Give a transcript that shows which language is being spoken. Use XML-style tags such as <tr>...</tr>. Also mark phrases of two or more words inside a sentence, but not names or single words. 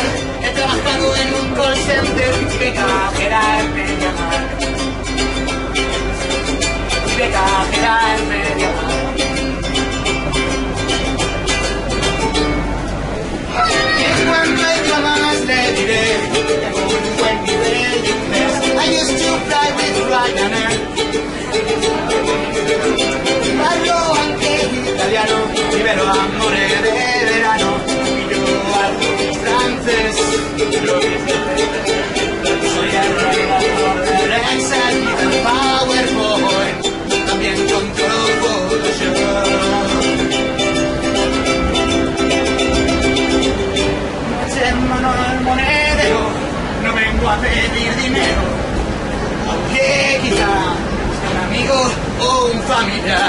<es>He trabajado en un call center de cajera en Mediamar. De cajera en Mediamar. En cuanto a idiomas le diré, tengo un buen nivel de inglés.</es> <en>I used to fly with Ryanair.</en> <it>Parlo anche italiano, libero amore</it> <es>de verano. Y yo hablo francés, lo que soy el redactor del Excel y del PowerPoint. También controlo Photoshop. Mano al monedero, no vengo a pedir dinero, aunque quizá sea un amigo o un familiar.</es>